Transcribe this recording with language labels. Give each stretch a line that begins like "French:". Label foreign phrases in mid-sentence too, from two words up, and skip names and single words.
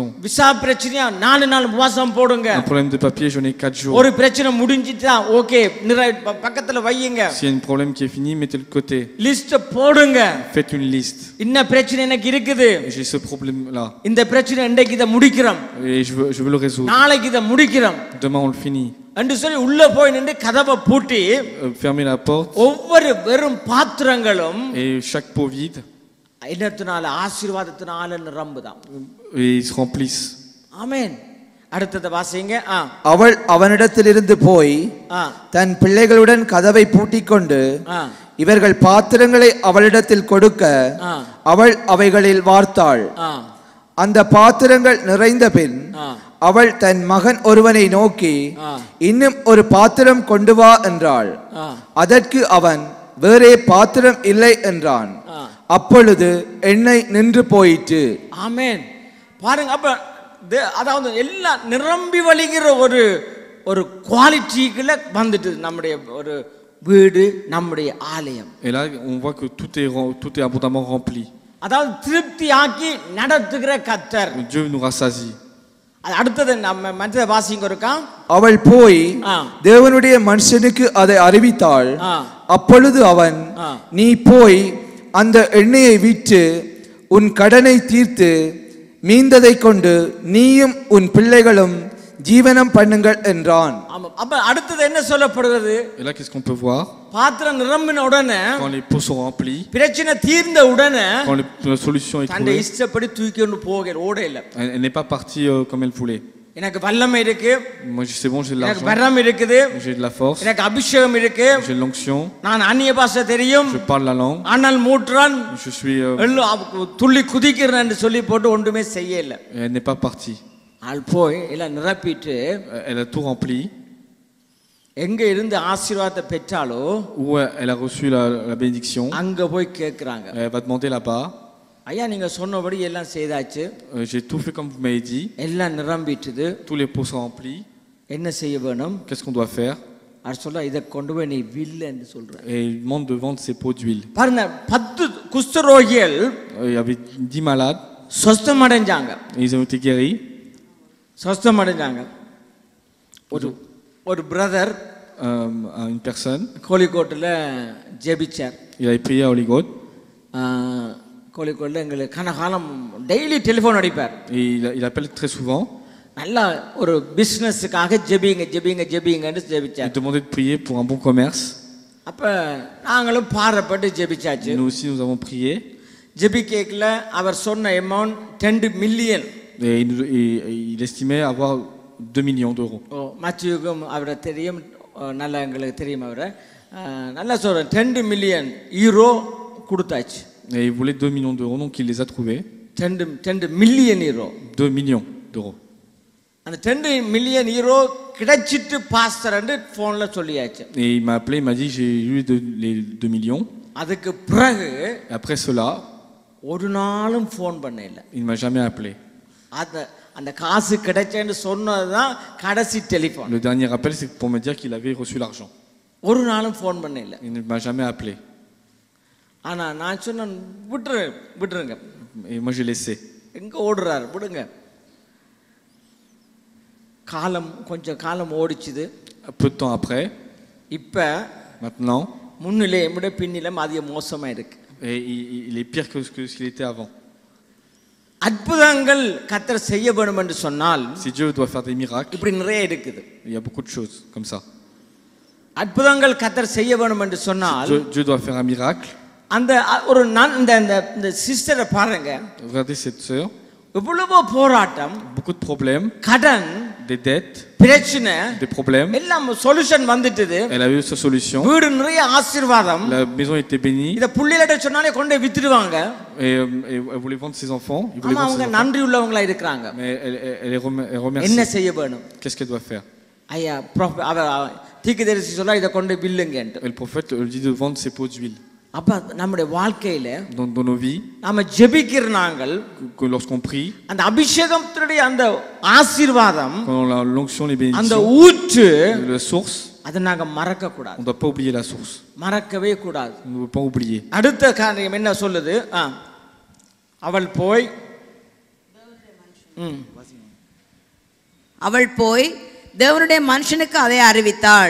Tamil: விசா பிரச்சனையா 4 நாள் உபவாசம் போடுங்க.
French: Un problème de papier, jeûnez 4 jours.
Tamil: ஒரு பிரச்சனை முடிஞ்சிட்டா ஓகே பக்கத்துல வையுங்க.
French: S'il y a un problème qui est fini, mettez-le de côté.
Tamil: லிஸ்ட் போடுங்க.
French: Faites une liste.
Tamil: இன்ன பிரச்சனை எனக்கு இருக்குது,
French: J'ai ce problème là
Tamil: இந்த பிரச்சனை இன்னைக்கு இத முடிக்கிறோம்,
French: et je veux le résoudre.
Tamil: நாளைக்கு இத முடிக்கிறோம்
French: Demain on le finit.
Tamil: என்று சொல்லி உள்ள போய் நின்று கதவை பூட்டி
French: Fermez la porte.
Tamil: ஒவ்வொரு வெறும் பாத்திரங்களும்
French: Et chaque pot vide,
Tamil: என்னத்தினால ஆசீர்வாதத்தினால நிரம்புதான்.
French: et ils se remplissent.
Tamil: ஆமென். அடுத்தத வாசிங்க. அவள் அவனிடத்திலிருந்து போய் தன் பிள்ளைகளுடன் கதவை பூட்டிக் கொண்டு இவர்கள் பாத்திரங்களை அவளிடத்தில் கொடுக்க அவள் அவைகளில் வார்த்தாள். அந்த பாத்திரங்கள் நிறைந்த பின் அவள் தன் மகன் ஒருவனை நோக்கி இன்னும் ஒரு பாத்திரம் கொண்டு வா என்றாள். அதற்கு அவன் வேறே பாத்திரம் இல்லை என்றான். அப்பொழுது எண்ணெய் நின்று போயிற்று. ஆமென். பாருங்க, அப்ப அதாவது எல்லாம் நிரம்பி வழிகிற ஒரு ஒரு குவாலிட்டிக்குள்ள வந்துட்டு நம்முடைய ஒரு வீடு, நம்முடைய ஆலயம்.
French: Et là on voit que tout est abondamment rempli.
Tamil: அதாவது திருப்தி ஆக்கி நடத்துகிற கர்த்தர்.
French: Dieu nous rassasie.
Tamil: அடுத்தது நம்ம மற்ற வாசிங்க இருக்கா. அவள் போய் தேவனுடைய மனுஷனுக்கு அதை அறிவித்தாள். அப்பொழுது அவன், நீ போய் அந்த எண்ணெயை விற்று உன் கடனை தீர்த்து மீந்ததை கொண்டு நீயும் உன் பிள்ளைகளும் ஜீவனம் பண்ணுங்கள் என்றான். அப்ப அடுத்தது என்ன சொல்லப்படுகிறது?
French: Et là qu'est-ce qu'on peut voir?
Tamil: பாத்திரம் நிரம்பின உடனே,
French: quand les pots sont remplis,
Tamil: பிரச்சனை தீர்ந்த உடனே,
French: quand la solution est
Tamil: தன்னை
French: trouvée,
Tamil: இஷ்டப்படி தூக்கி கொண்டு போக ஓட இல்ல.
French: elle n'est pas partie comme elle voulait.
Tamil: எனக்கு வல்லமை இருக்கு,
French: Moi c'est bon, j'ai de
Tamil: எனக்கு
French: l'argent,
Tamil: வரம் இருக்குது,
French: j'ai de la force,
Tamil: எனக்கு அபிஷேகம் இருக்கு,
French: j'ai de l'onction,
Tamil: நான் அந்நிய பாஷை தெரியும்,
French: je parle la langue,
Tamil: ஆனால் மூற்றான்
French: je suis
Tamil: துள்ளி குதிக்கிறேன் என்று சொல்லி போட்டு ஒன்றுமே செய்ய இல்ல.
French: elle n'est pas partie.
Tamil: ஆள் போய் எல்லாம் நிரப்பிட்டு
French: Elle a tout rempli.
Tamil: எங்க இருந்து ஆசீர்வாதத்தை பெற்றாலோ
French: Où elle a reçu la bénédiction,
Tamil: அங்க போய் கேக்குறாங்க.
French: elle va demander là-bas.
Tamil: ஐயா நீங்க சொன்னபடி எல்லாம் செய்தாச்சு,
French: J'ai tout fait comme vous m'avez dit,
Tamil: எல்லாம் நிரம்பிட்டுது,
French: tous les pots sont remplis,
Tamil: என்ன செய்ய வேணும்?
French: qu'est-ce qu'on doit faire?
Tamil: அது சொல்ல இதை கொண்டு போய் நீ வில்லு என்று சொல்ற.
French: Et il demande de vendre ses pots d'huile.
Tamil: பாருங்க, 10 குஷ்டரோகிகள்
French: Il y avait 10 malades,
Tamil: சொஸ்தம் அடைஞ்சாங்க.
French: et ils ont été guéris.
Tamil: சொஸ்தம் அடைஞ்சாங்க. ஒரு பிரதர்
French: Une personne,
Tamil: கோழிக்கோட்டில் ஜெபிச்சார்.
French: il avait prié à Holygood,
Tamil: கோழிக்கோட்டில் எங்களுக்கு கனகாலம்
English: daily telephone
Tamil: அடிப்பார்.
French: et il appelle très souvent.
Tamil: நல்லா ஒரு பிஸ்னஸுக்காக ஜெபிங்க ஜெபிங்க ஜெபிங்கன்னு
French: Il
Tamil: ஜெபிச்சார்.
French: demandait de prier pour un bon commerce.
Tamil: அப்ப நாங்களும் பாரப்பட்டு ஜெபிச்சாச்சு.
French: Nous aussi nous avons prié.
Tamil: ஜெபிக்கேக்கில் அவர் சொன்ன அமௌண்ட் 2 மில்லியன்.
French: Et il estimait avoir 2 millions d'euros.
Tamil: மத்தியுக்கும் அவரை தெரியும், நல்லா எங்களுக்கு தெரியும் அவரை. நல்லா சொல்கிறேன், 2
English: million euro
Tamil: கொடுத்தாச்சு.
French: Et il voulait 2 millions d'euros, donc il les a trouvés.
English: 2 million euro.
French: 2 millions d'euros.
Tamil: அந்த 2
English: million euro
Tamil: கிடைச்சிட்டு பாஸ்டர்ன்னு ஃபோனில் சொல்லியாச்சு.
French: Et il m'a appelé, il m'a dit j'ai eu les 2 millions.
Tamil: அதுக்கு பிறகு
French: Et après cela,
Tamil: ஒரு நாளும் ஃபோன் பண்ண இல்லை.
French: il ne m'a jamais appelé.
Tamil: அந்த காசு கிடைச்சேன்னு சொன்னதுதான் கடைசி டெலிஃபோன்.
French: Le dernier appel, c'est pour me dire qu'il avait reçu l'argent.
Tamil: ஒரு நாளும் ஃபோன் பண்ண இல்லை.
French: Il ne m'a jamais appelé.
Tamil: ஆனா நான் சொன்னேன், விட்டுருங்க.
French: Et moi j'ai laissé.
Tamil: எங்க ஓடுறாரு, விடுங்க. கொஞ்சம் காலம் ஓடிச்சுது.
French: Peu de temps après,
Tamil: இப்ப
French: maintenant,
Tamil: முன்னிலே விட பின்னிலும் அதிக மோசமா இருக்கு.
French: et il est pire que ce qu'il était avant.
Tamil: அற்புதங்கள் கர்த்தர் செய்ய வேண்டும் என்று சொன்னால்,
French: Si Dieu doit faire des miracles,
Tamil: இப்படி நிறைய இருக்குது.
French: il y a beaucoup de choses comme ça.
Tamil: அற்புதங்கள் கர்த்தர் செய்ய வேண்டும் என்று சொன்னால்,
French: Dieu doit faire un miracle.
Tamil: அந்த ஒரு இந்த சிஸ்டரை பாருங்க,
French: Regardez cette sœur,
Tamil: எவ்வளவோ போராட்டம்,
French: beaucoup de problèmes,
Tamil: கடன்,
French: des dettes,
Tamil: பிரச்சனை,
French: des problèmes.
Tamil: எல்லாம் சொல்யூஷன் வந்துட்டது.
French: Elle a eu sa solution.
Tamil: வீடு நிறைய ஆசீர்வாதம்.
French: La maison était bénie.
Tamil: இத புள்ளிலட்ட சொன்னாலே கொண்டு போய் வித்துடுவாங்க.
French: Et elle voulait vendre ses enfants. Il voulait vendre
Tamil: அவங்க
French: ses enfants.
Tamil: நன்றி உள்ளவங்களா இருக்காங்க.
French: Mais elle remercie.
Tamil: என்ன செய்ய வேணும்?
French: Qu'est-ce qu'elle doit faire?
Tamil: ஐயா தீர்க்கதரிசி சொல்ல இதை கொண்டு வில்லுங்கன்ட்டு.
French: Et le prophète lui dit de vendre ses pots d'huile.
Tamil: அப்ப நம்முடைய வாழ்க்கையில
French: Dans nos vies,
Tamil: நாம ஜெபிக்கிற நாங்கள்
French: que lorsqu'on prie,
Tamil: அந்த அபிஷேகத்துடைய அந்த ஆசீர்வாதம்
French: quand l'onction, les
Tamil: அந்த
French: bénédictions,
Tamil: ஊற்று
French: la source,
Tamil: அதை நாங்க மறக்க கூடாது.
French: on ne doit pas oublier la source.
Tamil: மறக்கவே கூடாது.
French: On ne doit pas oublier.
Tamil: அடுத்த காரியம் என்ன சொல்லுது? அவள் போய் அவள் போய் தேவனுடைய மனுஷனுக்கு அதை அறிவித்தாள்.